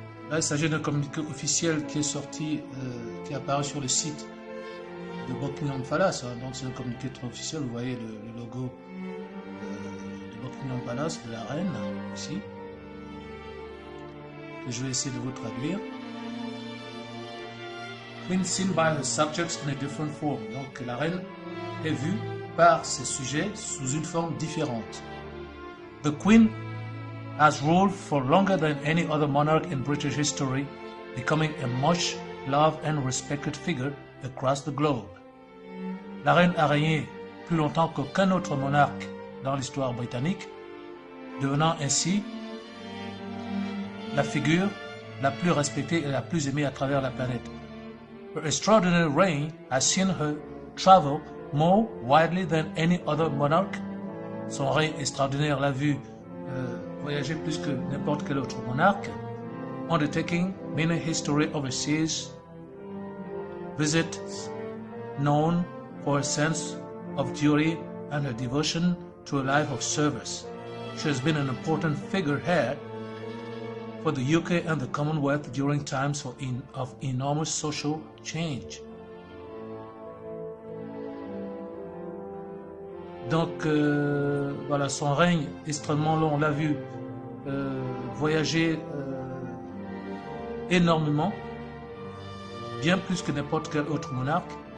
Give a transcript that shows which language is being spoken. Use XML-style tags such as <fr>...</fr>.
<fr>Là, il s'agit d'un communiqué officiel qui est sorti, qui apparaît sur le site de Buckingham Palace. Hein. Donc c'est un communiqué très officiel. Vous voyez le logo de Buckingham Palace, de la reine, ici. Et je vais essayer de vous traduire.</fr> <en>Queen seen by her subjects in a different form.</en> <fr>Donc la reine est vue par ses sujets sous une forme différente.</fr> <en>The Queen has ruled for longer than any other monarch in British history, becoming a much loved and respected figure across the globe.</en> <fr>La reine a régné plus longtemps qu'aucun autre monarque dans l'histoire britannique, devenant ainsi la figure la plus respectée et la plus aimée à travers la planète.</fr> <en>Her extraordinary reign has seen her travel more widely than any other monarch.</en> <fr>Son règne extraordinaire l'a vu voyager plus que n'importe quel autre monarque,</fr> <en>undertaking many history overseas visits, known for her sense of duty and her devotion to a life of service. She has been an important figurehead for the UK and the Commonwealth during times of enormous social change.</en> <fr>Donc, voilà, son règne extrêmement long, on l'a vu voyager énormément, bien plus que n'importe quel autre monarque,</fr>